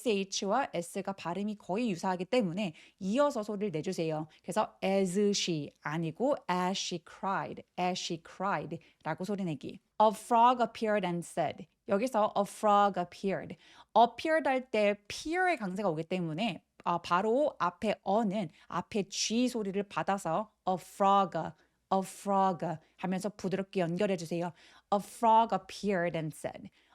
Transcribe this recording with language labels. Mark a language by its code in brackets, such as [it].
[ko] sh와 s가 발음이 거의 유사하기 때문에 이어서 소리를 내주세요. 그래서 [en] as she [ko] 아니고 [en] as she cried [ko] 라고 소리 내기. [en] A frog appeared and said. [ko] 여기서 [en] a frog appeared [ko] 할 때 appear의 강세가 오기 때문에 바로 앞에 어는 앞에 G 소리를 받아서 [en] a frog [ko] 하면서 부드럽게 연결해 주세요. [en] A frog appeared and said.